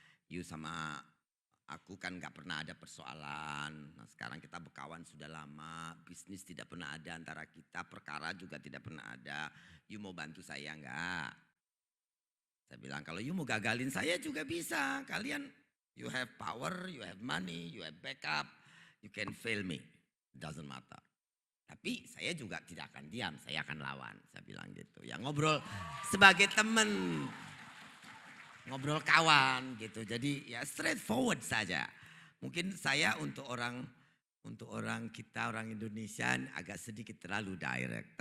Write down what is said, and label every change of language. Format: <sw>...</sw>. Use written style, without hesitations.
<id>You sama aku kan gak pernah ada persoalan. Nah sekarang kita berkawan sudah lama, bisnis tidak pernah ada antara kita, perkara juga tidak pernah ada. You mau bantu saya enggak? Saya bilang kalau you mau gagalin saya juga bisa. Kalian</id> <en>you have power, you have money, you have backup, you can fail me. Doesn't matter.</en> <id>Tapi saya juga tidak akan diam, saya akan lawan. Saya bilang gitu. Ya ngobrol sebagai teman. Ngobrol kawan gitu. Jadi ya straightforward saja. Mungkin saya untuk orang kita orang Indonesia agak sedikit terlalu direct.</id>